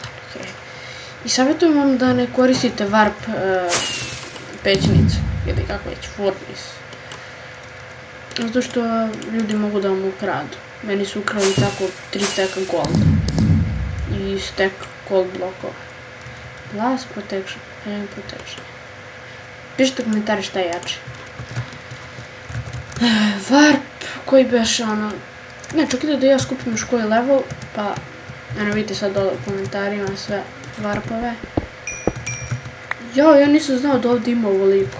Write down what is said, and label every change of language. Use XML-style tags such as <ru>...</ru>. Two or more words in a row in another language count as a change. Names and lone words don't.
<bs>I savjetujem vam da ne koristite warp pećnicu, ili kako već, furnace. Zato što ljudi mogu da vam ukradu. Meni su ukrali tako 3 steka golda. I stek gold blokova.</bs> <en>Blast protection, aim protection.</en> <bs>Pišite komentari šta je jače. Warp koji beše ono... Ne, čak ide da ja skupim još koji level, pa... Eno vidite sad dole u komentarima sve varpove. Ja nisam znao da ovdje ima ovoliko.</bs>